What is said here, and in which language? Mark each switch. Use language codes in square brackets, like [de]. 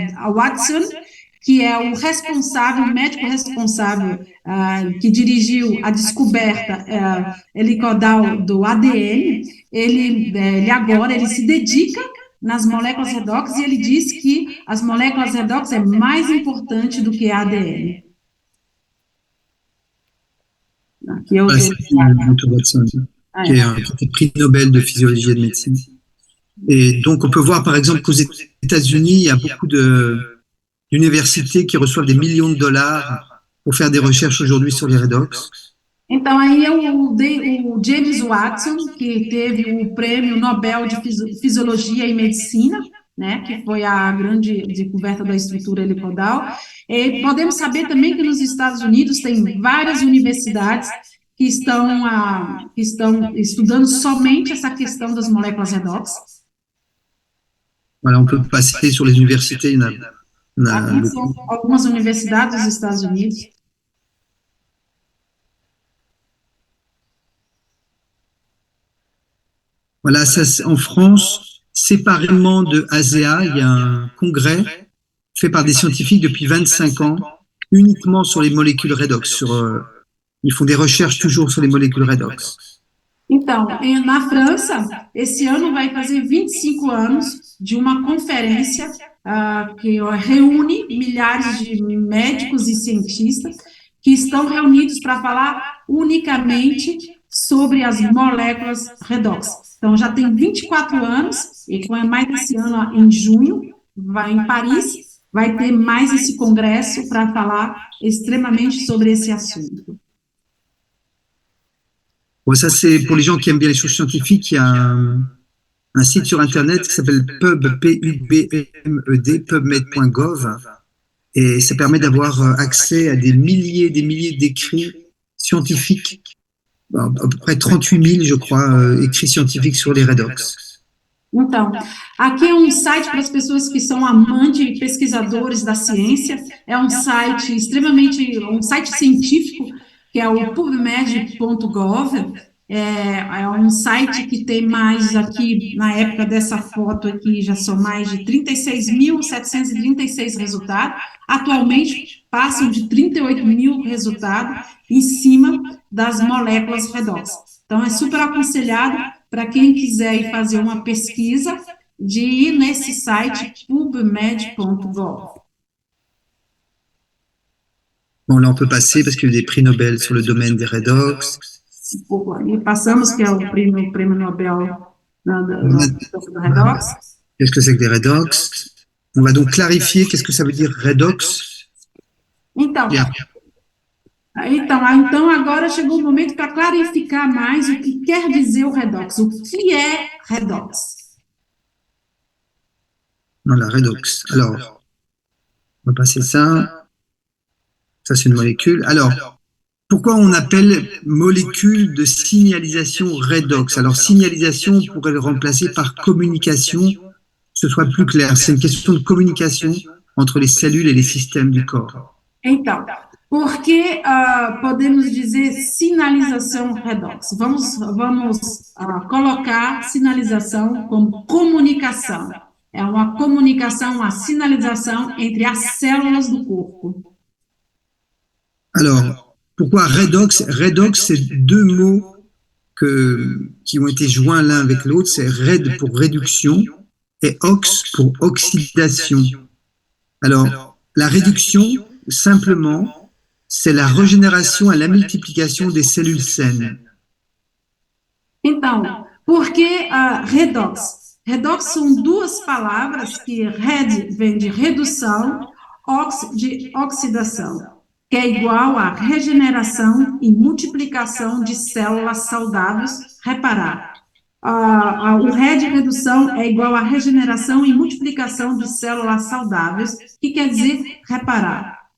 [pt] Watson, que é o responsável, o médico responsável que dirigiu a descoberta helicoidal do ADN. Ele agora se dedica nas moléculas redox, e ele diz que as moléculas redox é mais importante do que a ADN. Aqui é o [fr] Dr Watson, qui est prix Nobel de physiologie et de médecine. Et donc, on peut voir, par exemple, qu'aux États-Unis, il y a beaucoup d'universités qui reçoivent des millions de dollars pour faire des recherches aujourd'hui sur les redox. [pt] Então, aí é o James Watson, que teve o prêmio Nobel de Fisiologia e Medicina, né, que foi a grande descoberta da estrutura helicoidal. E podemos saber também que nos Estados Unidos tem várias universidades que estão estudando somente essa questão das moléculas redox. [fr] Voilà, on peut passer sur les universités. [pt] Aqui são algumas universidades dos Estados Unidos. [fr] Voilà, ça, en France, séparément de ASEA, il y a un congrès fait par des scientifiques depuis 25 ans, uniquement sur les molécules redox. Ils font des recherches toujours sur les molécules redox. [pt] Então, na França, esse ano vai fazer 25 anos de uma conferência que reúne milhares de médicos e cientistas que estão reunidos para falar unicamente sobre as moléculas redox. Então, já tem 24 anos, e mais esse ano, em junho, vai em Paris, vai ter mais esse congresso para falar extremamente sobre esse assunto. [fr] Bon, ça, c'est pour les gens qui aiment bien les choses scientifiques. Il y a un site sur Internet qui s'appelle PubMed.gov, et ça permet d'avoir accès à des milliers d'écrits scientifiques, à peu près 38 000, je crois, écrits scientifiques sur les redox. [pt] Então, aqui é site para as pessoas que são amantes e pesquisadores da ciência, é site extremamente, site científico, que é o pubmed.gov, é site que tem mais aqui, na época dessa foto aqui, já são mais de 36.736 resultados, atualmente passam de 38 mil resultados em cima das moléculas redox. Então, é super aconselhado para quem quiser ir fazer uma pesquisa, de ir nesse site pubmed.gov. [fr] Bon, là, on peut passer parce qu'il y a eu des prix Nobel sur le domaine des redox. [pt] E passamos, que é o prêmio Nobel do redox. [fr] Qu'est-ce que c'est que des redox? On va donc clarifier qu'est-ce que ça veut dire redox. [pt] Então, agora chegou o momento para clarificar mais o que quer dizer o redox. O que é redox? [fr] Voilà, redox. Alors, on va passer ça. Ça, c'est une molécule. Alors, pourquoi on appelle molécule de signalisation redox? Alors, signalisation, on pourrait le remplacer par communication, que ce soit plus clair. C'est une question de communication entre les cellules et les systèmes du corps. [pt] Então, por que podemos dizer sinalização redox? Vamos colocar sinalização como comunicação. É uma comunicação, uma sinalização entre as células do corpo. [fr] Alors, pourquoi redox? Redox, c'est deux mots qui ont été joints l'un avec l'autre. C'est red pour réduction et ox pour oxydation. Alors, la réduction, simplement, c'est la régénération et la multiplication des cellules saines. [pt] Então, por que redox? Redox são duas palavras que red vem de redução, ox de oxidação, que é igual a regeneração e multiplicação de células saudáveis. Reparar, o red redução é igual a regeneração e multiplicação de células saudáveis, que quer dizer reparar.